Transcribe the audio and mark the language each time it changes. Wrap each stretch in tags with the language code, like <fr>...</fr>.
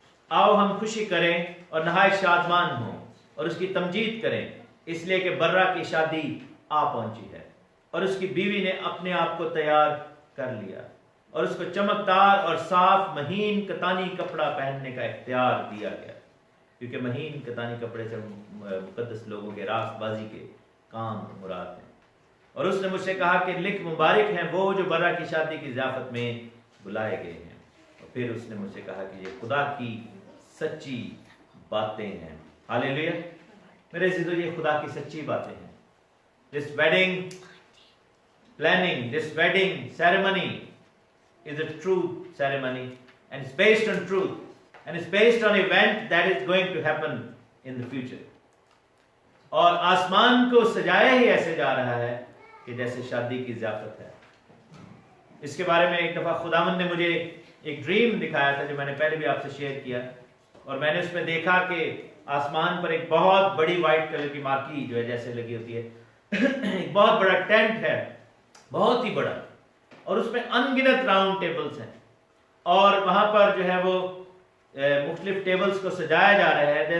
<hi>आओ हम खुशी करें और नहायत शादमान हों और उसकी तमजीद करें, इसलिए कि बर्रा की शादी आ पहुंची है और उसकी बीवी ने अपने आप को तैयार कर लिया और उसको चमकदार और साफ महीन कतानी कपड़ा पहनने का इख्तियार दिया गया, क्योंकि महीन कतानी कपड़े से मुकद्दस लोगों के रास्तबाजी के काम मुराद हैं। और उसने मुझसे कहा कि लिख, मुबारक हैं वो जो बर्रा की शादी की ज़ियाफत में बुलाए गए हैं। और फिर उसने मुझसे कहा कि ये खुदा की सच्ची बातें हैं। हालेलुया। मेरे अज़ीज़ों, ये खुदा की सच्ची बातें हैं।</hi> <en>This wedding planning, this wedding ceremony is a true ceremony and it's based on truth and it's based on event that is going to happen in the future.</en> <hi>और आसमान को सजाया ही ऐसे जा रहा है कि जैसे शादी की ज़ियाफत है। इसके बारे में एक दफ़ा खुदावंद ने मुझे एक ड्रीम दिखाया था जो मैंने पहले भी आपसे शेयर किया, और मैंने उसमें देखा कि आसमान पर एक बहुत बड़ी वाइट कलर की मार्की जो है जैसे लगी होती है एक बहुत बड़ा टेंट है, बहुत ही बड़ा, और उसमें अनगिनत राउंड टेबल्स हैं और वहां पर जो है वो मुख्तलिफ टेबल्स को सजाया जा रहा है।</hi>